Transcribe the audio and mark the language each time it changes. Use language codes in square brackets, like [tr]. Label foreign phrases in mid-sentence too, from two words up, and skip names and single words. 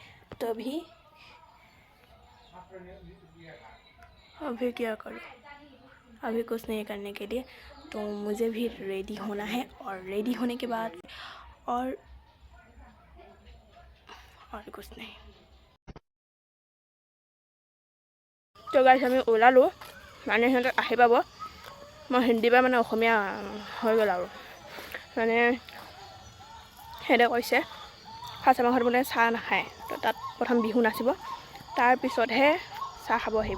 [hi] तो अभी क्या करूँ, अभी कुछ नहीं करने के लिए। तो मुझे भी रेडी होना है, और रेडी होने के बाद और कुछ नहीं। तो गाइस, [as] আমি ওলালোঁ, মানে সিহঁতে আহি পাব। মই হিন্দী পৰা মানে অসমীয়া হৈ গ'ল আৰু, মানে সিহঁতে কৈছে ফাৰ্ষ্ট আমাৰ ঘৰত বোলে চাহ নাখায়। তো তাত প্ৰথম বিহু নাচিব, তাৰপিছতহে চাহ খাব আহিব।